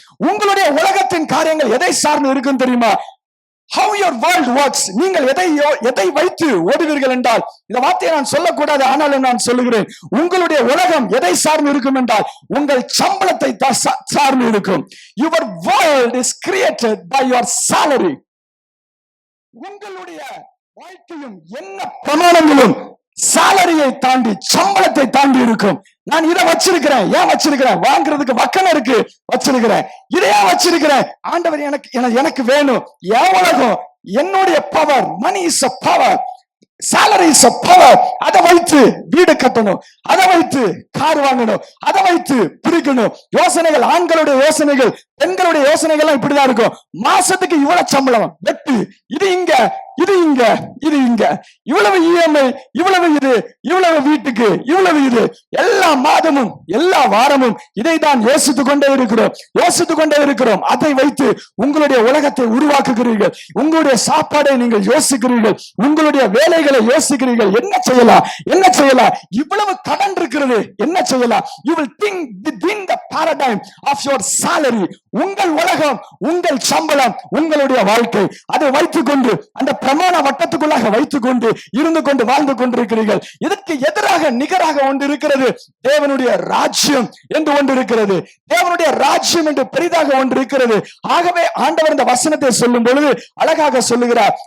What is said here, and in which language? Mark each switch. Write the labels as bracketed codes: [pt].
[ta] உங்களுடைய உலகத்தின் காரியங்கள் எதை சார்ந்து இருக்கும் தெரியுமா? [en] How your world works. [ta] நீங்கள் எதை வைத்து ஓடுவீர்கள் என்றால், இந்த வார்த்தையை நான் சொல்லக்கூடாது, ஆனாலும் நான் சொல்லுகிறேன். உங்களுடைய உலகம் எதை சார்ந்து இருக்கும் என்றால் உங்கள் சம்பளத்தை சார்ந்து இருக்கும். [en] Your world is created by your salary. [ta] உங்களுடைய வாழ்க்கையும் என்ன பிரமாணங்களும் சாலரியை தாண்டி, சம்பளத்தை தாண்டி இருக்கும். நான் இதை வச்சிருக்கிறேன், ஏன் வச்சிருக்கிறேன்? வாங்குறதுக்கு வக்கணம் இருக்கு, வச்சிருக்கிறேன். இதையா வச்சிருக்கிறேன்? ஆண்டவர் எனக்கு வேணும். என் உலகம், என்னுடைய power, [en] Money is a power, salary is a power. [ta] அதை வைத்து வீடு கட்டணும், அதை வைத்து கார் வாங்கணும், அதை வைத்து பிரிக்கணும். யோசனைகள், ஆண்களுடைய யோசனைகள், பெண்களுடைய யோசனைகள் இப்படிதான் இருக்கும். மாசத்துக்கு இவ்வளவு சம்பளம், வெட்டு, இது இங்க, இது இங்க, இது இங்க, இவ்வளவு இஎம்ஐ, இவ்வளவு இது, இவ்வளவு வீட்டுக்கு, இவ்வளவு இது, எல்லா மாதமும் எல்லா வாரமும் இதைதான் யோசித்துக் கொண்டே இருக்கிறோம். அதை வைத்து உங்களுடைய உலகத்தை உருவாக்குகிறீர்கள். உங்களுடைய சாப்பாடை நீங்கள் யோசிக்கிறீர்கள், உங்களுடைய வேலைகளை யோசிக்கிறீர்கள். என்ன செய்யலாம்? இவ்வளவு கடன் இருக்கிறது, என்ன செய்யலாம்? [en] You will think within the paradigm of your salary. [ta] உங்கள் உலகம், உங்கள் சம்பளம், உங்களுடைய வாழ்க்கை, அதை வைத்துக் கொண்டு அந்த பிரமாண வட்டத்துக்குள்ளாக வைத்துக் கொண்டு இருந்து கொண்டு வாழ்ந்து கொண்டிருக்கிறீர்கள். இதற்கு எதிராக நிகராக ஒன்று இருக்கிறது. தேவனுடைய ராஜ்யம் என்று ஒன்று இருக்கிறது. தேவனுடைய ராஜ்யம் என்று பெரிதாக ஒன்று இருக்கிறது. ஆகவே ஆண்டவர் இந்த வசனத்தை சொல்லும் பொழுது அழகாக சொல்லுகிறார்.